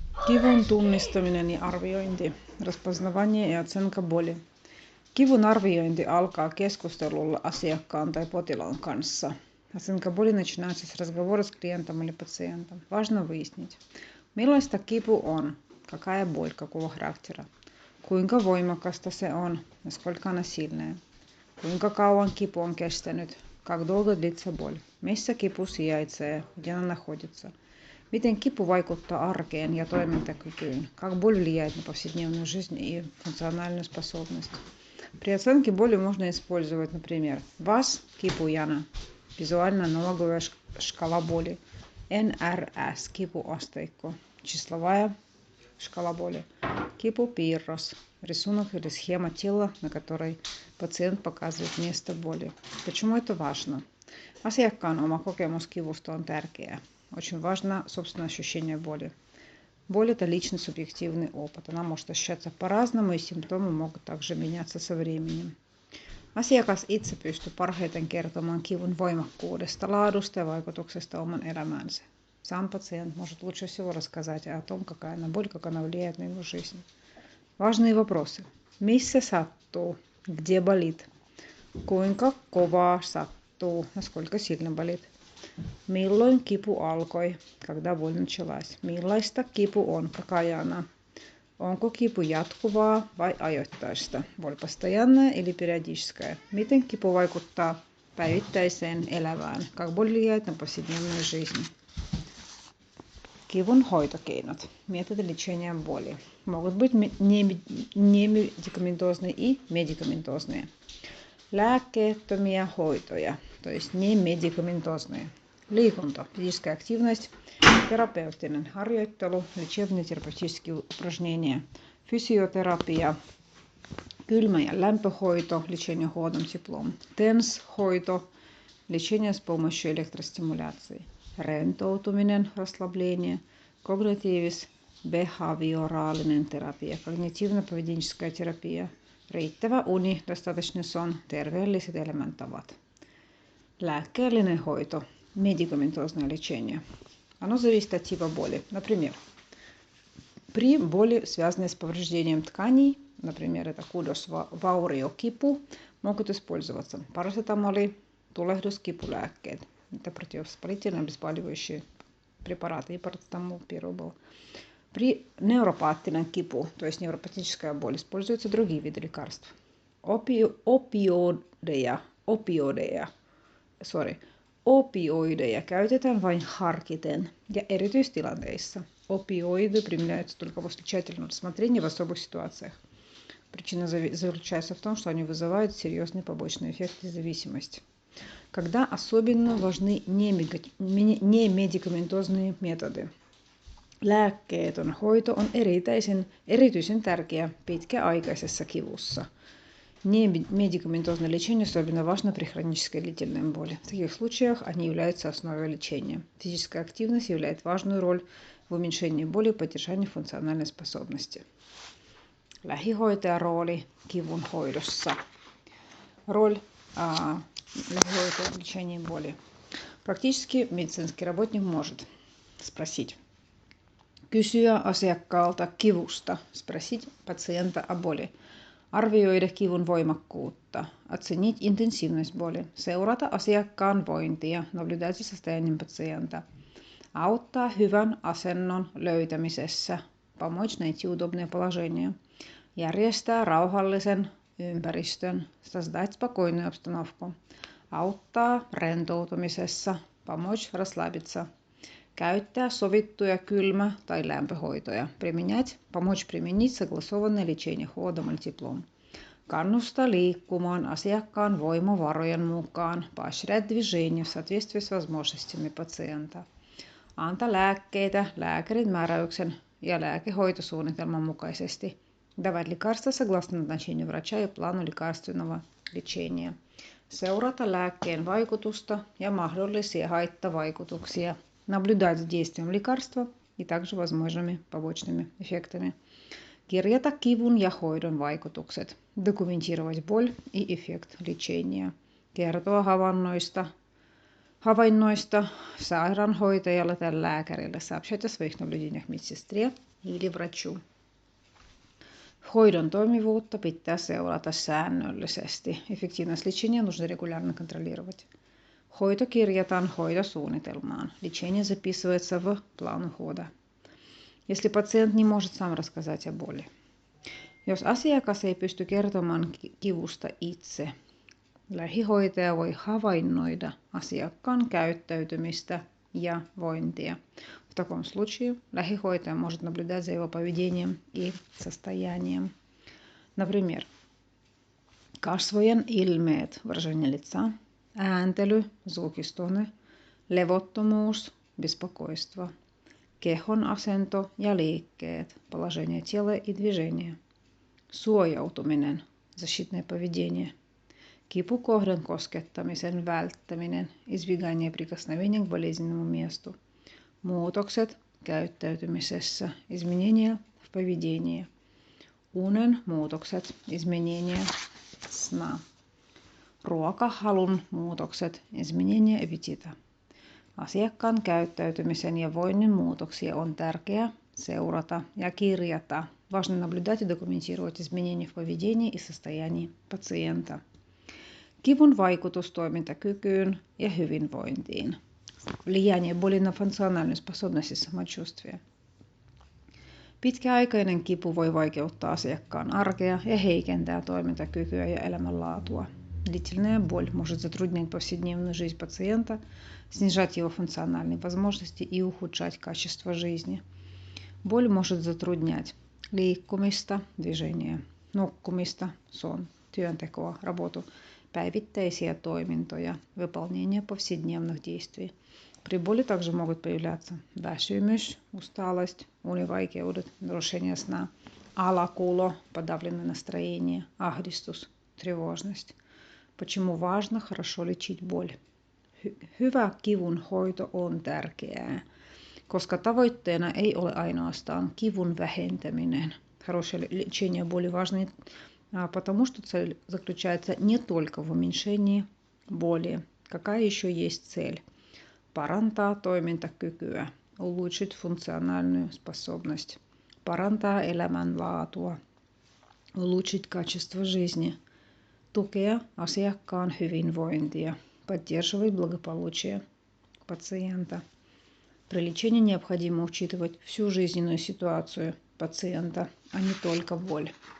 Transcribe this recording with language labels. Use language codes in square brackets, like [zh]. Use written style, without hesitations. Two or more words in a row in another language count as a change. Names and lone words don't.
[fi] Kivun tunnistaminen ja arviointi. [ru] Распознавание и оценка боли. [fi] Kivun arviointi alkaa keskustelulla asiakkaan tai potilaan kanssa. [ru] Оценка боли начинается с разговора с клиентом или пациентом. Важно выяснить, [fi] millaista kipu on, [ru] какая боль, какого характера, [fi] kuinka voimakasta se on, [ru] насколько она сильная, [fi] kuinka kauan kipu on kestänyt, [ru] как долго длится боль, [fi] missä kipu sijaitsee, [ru] где она находится, [fi] miten kipu vaikuttaa arkeen ja toimintakykyyn, [ru] как боль влияет на повседневную жизнь и функциональную способность. При оценке боли можно использовать, например, VAS kipujana, визуально-аналоговая шкала боли, NRS кипуasteikko, числовая шкала боли, кипупиррос, рисунок или схема тела, на которой пациент показывает место боли. Почему это важно? [fi] Asiakkaan oma kokemus kivusta on tärkeä. [ru] Очень важно собственное ощущение боли. Боль – это личный субъективный опыт. Она может ощущаться по-разному, и симптомы могут также меняться со временем. [fi] Asiakas itse pystyy parhaiten kertomaan kivun voimakkuudesta, laadusta ja vaikutuksesta oman elämäänsä. [ru] Сам пациент может лучше всего рассказать о том, какая она боль, как она влияет на его жизнь. Важные вопросы. [fi] Missä sattuu? [ru] Где болит? [fi] Kuinka kovaa sattuu? [ru] Насколько сильно болит? [fi] Milloin kipu alkoi? [ru] Когда боль началась? [fi] Millaista kipu on? [ru] Какая она? [fi] Onko kipu jatkuvaa vai ajoittaista? [ru] Боль постоянная или периодическая? [fi] Miten kipu vaikuttaa päivittäiseen elämään? [ru] Как боль влияет на повседневную жизнь? [fi] Kivun hoitokeinot. [ru] Методы лечения боли. Могут быть немедикаментозные и медикаментозные. [fi] Lääkkeettömiä hoitoja, [ru] то есть немедикаментозные. Liikunta, физическая активность, [fi] terapeuttinen harjoittelu, [ru] лечебные терапевтические упражнения, [fi] fysioterapia, kylmä- ja lämpöhoito, [ru] лечение холодным теплом, TENS-hoito, лечение с помощью электростимуляции, rentoutuminen, расслабление, [fi] kognitiivis-behavioraalinen terapia, [ru] когнитивно-поведенческая терапия, [fi] riittävä uni, [ru] достаточный сон, [fi] terveelliset elämäntavat. Lääkkeellinen hoito, [ru] медикаментозное лечение. Оно зависит от типа боли. Например, при боли, связанной с повреждением тканей, например, это kudosvauriokipу, могут использоваться парацетамоли, tulehduskipulääkkeet, это противовоспалительные обезболивающие препараты, и парацетамол первый был. При [fi] neuropaattinen kipu, [ru] то есть невропатическая боль, используются другие виды лекарств. [fi] Opioideja käytetään vain harkiten ja erityistilanteissa. [ru] Опиоиды применяются только после тщательного рассмотрения в особых ситуациях. Причина заключается в том, что они вызывают серьезные побочные эффекты и зависимость. Когда особенно важны немедикаментозные методы. [fi] Lääkkeetön hoito on erityisen tärkeä pitkäaikaisessa kivussa. [ru] Немедикаментозное лечение особенно важно при хронической длительной боли. В таких случаях они являются основой лечения. Физическая активность играет важную роль в уменьшении боли и поддержании функциональной способности. [fi] Lähihoitajan rooli kivun hoidossa. [ru] Роль lähihoitaja в лечении боли. Практически медицинский работник может спросить, [fi] kysyä asiakkaalta kivusta, [ru] спросить пациента о боли, [fi] arvioida kivun voimakkuutta, [ru] оценить интенсивность боли, [fi] seurata asiakkaan vointia, [ru] наблюдать за состоянием пациента, [fi] auttaa hyvän asennon löytämisessä, [ru] помочь найти удобное положение, [fi] järjestää rauhallisen ympäristön, [ru] создать спокойную обстановку, [fi] auttaa rentoutumisessa, [ru] помочь расслабиться, [fi] käyttää sovittuja kylmä- tai lämpöhoitoja, [ru] помочь применить согласованное лечение холодом или теплом, [fi] kannustaa liikkumaan asiakkaan voimavarojen mukaan, [ru] поощрять движение в соответствии с возможностями пациента, [fi] antaa lääkkeitä lääkärin määräyksen ja lääkehoitosuunnitelman mukaisesti, [ru] давать лекарства согласно назначению врача и плану лекарственного лечения, [fi] seurata lääkkeen vaikutusta ja mahdollisia haittavaikutuksia, [ru] наблюдать за действием лекарства и также возможными побочными эффектами. [fi] Kirjata kivun ja hoidon vaikutukset. [ru] Документировать боль и эффект лечения. [fi] Kertoa havainnoista Havainnoista sairaanhoitajalle tai lääkärille. [ru] Сообщать о своих наблюдениях медсестре или врачу. [fi] Hoidon toimivuutta pitää seurata säännöllisesti. [ru] Эффективность лечения нужно регулярно контролировать. [fi] Hoito kirjataan hoitosuunnitelmaan. [ru] Лечение записывается в план ухода. Если пациент не может сам рассказать о боли. [fi] Jos asiakas ei pysty kertomaan kivusta itse, lähihoitaja voi havainnoida asiakkaan käyttäytymistä ja vointia. [ru] В таком случае lähihoitaja может наблюдать за его поведением и состоянием. Например, [fi] kasvojen ilmeet, [ru] выражение лица, ääntely, звукистone, levottomuus, беспокойство, [fi] kehon asento ja liikkeet, [ru] положение тела и движение, suojautuminen, защитное поведение, [fi] kipukohdan koskettamisen välttäminen, [ru] избегание прикосновения к болезненному месту, [fi] muutokset käyttäytymisessä, [ru] изменения в поведении, [fi] unen muutokset, [ru] изменения сна, [fi] ruokahalun muutokset, [ru] изменения аппетита. [fi] Asiakkaan käyttäytymisen ja voinnin muutoksia on tärkeää seurata ja kirjata. [ru] Важно наблюдать и документировать изменения в поведении и состоянии пациента. [fi] Kivun vaikutus toimintakykyyn ja hyvinvointiin. [ru] Влияние боли на функциональную способность и самочувствие. [fi] Pitkäaikainen kipu voi vaikeuttaa asiakkaan arkea ja heikentää toimintakykyä ja elämänlaatua. [ru] Длительная боль может затруднять повседневную жизнь пациента, снижать его функциональные возможности и ухудшать качество жизни. Боль может затруднять liikkumista, движение, nukkumista, сон, työntekoa, работу, [fi] päivittäisiä toimintoja, [ru] выполнение повседневных действий. При боли также могут появляться väsymys, усталость, univaikeudet, нарушение сна, alakulo, подавленное настроение, ahdistus, тревожность. Почему важно хорошо лечить боль? [fi] Hyvä kivun hoito on tärkeää, koska tavoitteena ei ole ainoastaan kivun vähentäminen. [ru] Хорошее лечение боли важно, потому что цель заключается не только в уменьшении боли. Какая еще есть цель? [fi] Parantaa toimintakykyä, [ru] улучшить функциональную способность, [fi] parantaa elämänlaatua, [ru] улучшить качество жизни, [fi] tukea asiakkaan hyvinvointia, [ru] поддерживать благополучие пациента. При лечении необходимо учитывать всю жизненную ситуацию пациента, а не только боль.